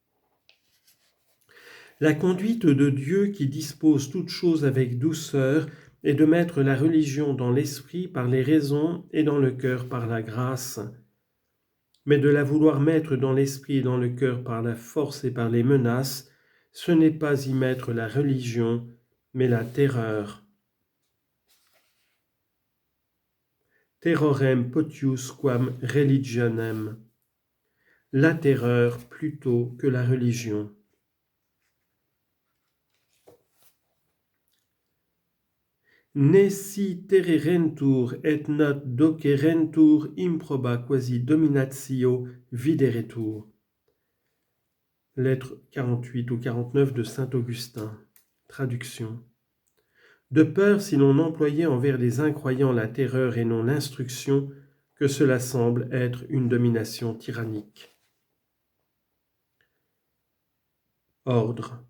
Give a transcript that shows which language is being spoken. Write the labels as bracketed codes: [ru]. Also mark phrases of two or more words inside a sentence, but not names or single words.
[fr] La conduite de Dieu qui dispose toutes choses avec douceur est de mettre la religion dans l'esprit par les raisons et dans le cœur par la grâce. Mais de la vouloir mettre dans l'esprit et dans le cœur par la force et par les menaces, ce n'est pas y mettre la religion, mais la terreur. [la] Terrorem potius quam religionem. [fr] La terreur plutôt que la religion. [la] Ne si terrerentur et not docerentur improba quasi dominatio videretur. [fr] Lettre 48 ou 49 de saint Augustin. Traduction. De peur, si l'on employait envers les incroyants la terreur et non l'instruction, que cela semble être une domination tyrannique. Ordre.